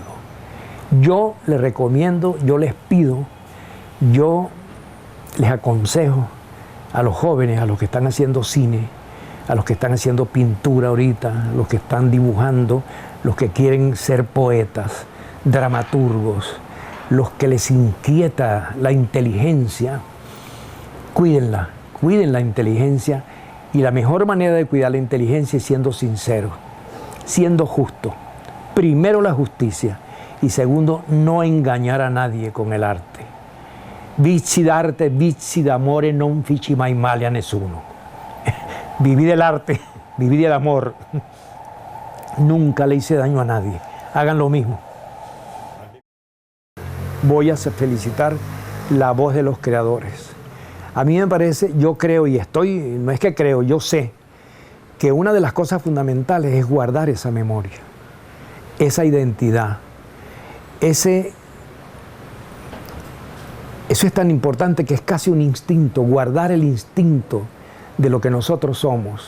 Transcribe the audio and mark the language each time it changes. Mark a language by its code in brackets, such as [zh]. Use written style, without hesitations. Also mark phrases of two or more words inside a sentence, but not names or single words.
[es] Yo les recomiendo, yo les pido, yo les aconsejo a los jóvenes, a los que están haciendo cine, a los que están haciendo pintura ahorita, los que están dibujando, los que quieren ser poetas, dramaturgos, los que les inquieta la inteligencia, cuídenla, cuiden la inteligencia, y la mejor manera de cuidar la inteligencia es siendo sincero, siendo justo. Primero la justicia y segundo, no engañar a nadie con el arte. [it] Vici d'arte, vici d'amore, non fici mai male a nessuno. [es] Viví del arte, viví del amor. Nunca le hice daño a nadie. Hagan lo mismo. Voy a felicitar la voz de los creadores. A mí me parece, yo creo y no es que creo, yo sé que una de las cosas fundamentales es guardar esa memoria, esa identidad, eso es tan importante que es casi un instinto, guardar el instinto de lo que nosotros somos.